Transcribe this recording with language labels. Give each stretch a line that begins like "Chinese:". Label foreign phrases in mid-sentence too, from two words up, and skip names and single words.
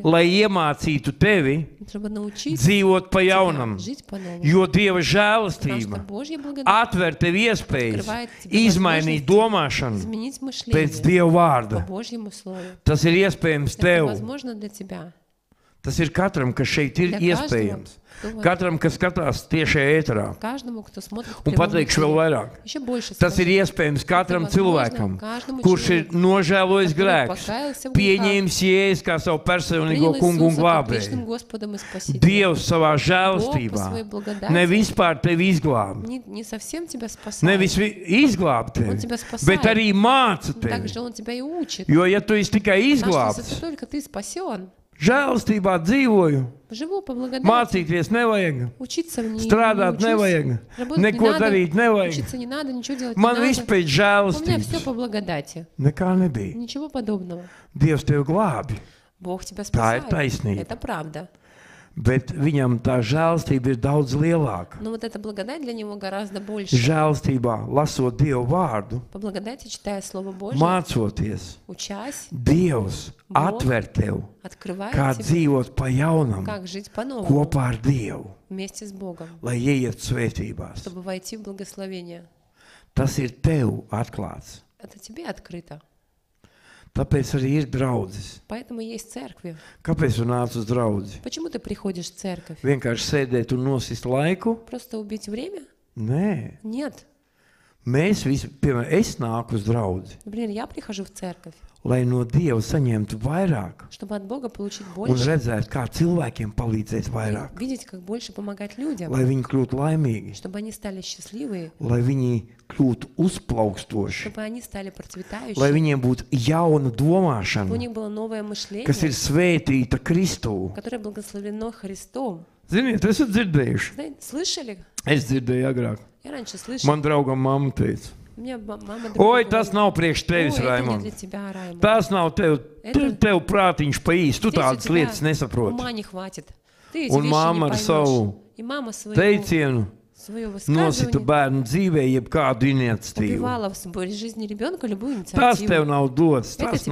Latvian: lai iemācītu tevi
Russian: чтобы научить
Latvian: dzīvot pa
Russian: тебя
Latvian: jaunam,
Russian: жить по-новому.
Latvian: jo Dieva
Russian: Потому что
Latvian: žēlastība
Russian: Божья благодать
Latvian: atver tev iespējas
Russian: Открывает тебе
Latvian: izmainīt
Russian: возможности
Latvian: domāšanu
Russian: изменить
Latvian: pēc
Russian: мышление
Latvian: Dieva
Russian: по
Latvian: vārda.
Russian: Божьему Слову.
Latvian: Tas ir iespējams
Russian: Это
Latvian: tev.
Russian: возможно для тебя.
Latvian: Tas ir katram, kas šeit ir
Russian: Для каждого,
Latvian: iespējams.
Russian: кто вот-
Latvian: Katram, kas skatās tiešajā ēterā.
Russian: Каждому, кто смотрит в
Latvian: Un
Russian: прямом
Latvian: pateikšu vēl
Russian: эфире.
Latvian: vairāk.
Russian: Еще больше
Latvian: Tas ir
Russian: скажу.
Latvian: iespējams katram
Russian: Это возможно
Latvian: cilvēkam,
Russian: каждому
Latvian: kurš ir
Russian: человеку,
Latvian: nožēlojis
Russian: который
Latvian: grēkus,
Russian: покаялся в грехах,
Latvian: pieņēmis Jēzu kā savu personīgo
Russian: принял
Latvian: kungu un
Russian: Иисуса как личным
Latvian: glābēju.
Russian: Господом и Спасителем.
Latvian: Dievs savā
Russian: Бог по
Latvian: žēlastībā
Russian: своей благодати
Latvian: ne vispār tevi izglāb,
Russian: не совсем тебя спасает,
Latvian: nevis izglāb
Russian: Он
Latvian: tevi,
Russian: тебя
Latvian: bet
Russian: спасает.
Latvian: arī māca tevi.
Russian: Также Он тебя и учит.
Latvian: Jo, ja tu esi tikai
Russian: Потому что
Latvian: izglābts,
Russian: если только ты спасен,
Latvian: žēlastībā dzīvoju,
Russian: живу по благодати,
Latvian: mācīties nevajag,
Russian: учиться в ней не
Latvian: strādāt
Russian: учусь,
Latvian: nevajag,
Russian: работать не
Latvian: neko
Russian: надо,
Latvian: darīt nevajag.
Russian: учиться не надо, ничего делать
Latvian: Man
Russian: не
Latvian: viss
Russian: надо.
Latvian: pēc
Russian: У меня все
Latvian: žēlastības.
Russian: по благодати.
Latvian: Nekā nebija.
Russian: Ничего подобного.
Latvian: Dievs tevi glābi,
Russian: Бог тебя
Latvian: Tā ir
Russian: спасает.
Latvian: taisnība.
Russian: Это правда.
Latvian: bet viņam tā žēlastība ir daudz lielāka.
Russian: Но вот эта благодать для него гораздо больше.
Latvian: Žēlastībā, lasot Dievu vārdu,
Russian: По благодати, читая Слово Божье,
Latvian: mācoties,
Russian: учась,
Latvian: Dievs atver tev,
Russian: открывает
Latvian: kā
Russian: тебе,
Latvian: dzīvot pa jaunam
Russian: как жить по-новому
Latvian: kopā ar Dievu,
Russian: вместе с Богом,
Latvian: lai ieiet svētībās.
Russian: чтобы войти в благословение.
Latvian: Tas ir tev atklāts.
Russian: Это тебе открыто.
Latvian: Tāpēc arī ir draudzes.
Russian: Поэтому есть церкви.
Latvian: Kāpēc tu nāc uz draudzi?
Russian: Почему ты приходишь в церковь?
Latvian: Vienkārši sēdēt un nosist laiku?
Russian: Просто убить время?
Latvian: Nē.
Russian: Нет.
Latvian: Mēs visi, piemēram, es nāku uz draudzi,
Russian: Например, я прихожу в церковь,
Latvian: lai no Dieva saņemtu vairāk
Russian: чтобы от Бога получить
Latvian: un
Russian: больше,
Latvian: redzētu, kā cilvēkiem palīdzēt vairāk,
Russian: видеть, как больше помогать людям,
Latvian: lai viņi kļūtu laimīgi,
Russian: чтобы они стали счастливые,
Latvian: lai viņi kļūtu uzplaukstoši,
Russian: чтобы они стали
Latvian: lai
Russian: процветающими,
Latvian: viņiem būtu jauna
Russian: чтобы у
Latvian: domāšana,
Russian: них было новое
Latvian: kas ir
Russian: мышление,
Latvian: svētīta Kristū.
Russian: которое благословлено Христом.
Latvian: Ziniet, esat dzirdējuši?
Russian: Знаете, слышали?
Latvian: Es dzirdēju agrāk.
Russian: Я раньше слышала.
Latvian: Man draugam mamma teica,
Russian: У меня мама
Latvian: oi,
Russian: другая
Latvian: tas
Russian: говорит,
Latvian: nav priekš
Russian: «Ой,
Latvian: tevis,
Russian: это не
Latvian: Raimond.
Russian: для тебя, Раймонд.
Latvian: Tas nav tev prātiņš pa īsti, tu
Russian: Здесь у
Latvian: tādas
Russian: тебя
Latvian: lietas nesaproti.
Russian: ума не хватит. Ты эти
Latvian: Un
Russian: вещи
Latvian: mamma
Russian: не
Latvian: ar
Russian: поймешь.
Latvian: savu
Russian: И мама свое
Latvian: teicienu nosita
Russian: высказывание
Latvian: bērnu dzīvē jebkādu iniciatīvu.
Russian: убивала в своей жизни ребенка любую
Latvian: Tas tev
Russian: инициативу.
Latvian: nav dots,
Russian: Это
Latvian: tas